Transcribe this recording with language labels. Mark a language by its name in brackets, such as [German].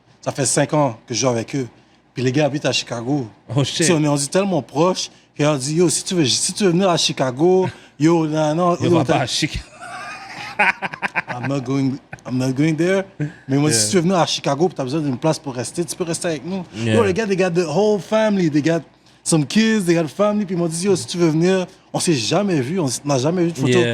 [French] Ça fait 5 ans que je joue avec eux. Puis les gars habitent à Chicago. [English] Oh shit. [French] On est rendu tellement proches qu'ils ont dit, yo, si tu veux venir à Chicago, yo, non. Yo, va pas à Chicago. [English] I'm not going there. [French] Mais moi, si tu veux venir à Chicago et tu as besoin d'une place pour rester, tu peux rester avec nous. [English] Yeah. Yo, [French] les gars, [English] they got the whole family. They got some kids, they got family. [French] Puis ils m'ont dit, yo, si tu veux venir, on s'est jamais vu, on n'a jamais vu de photos.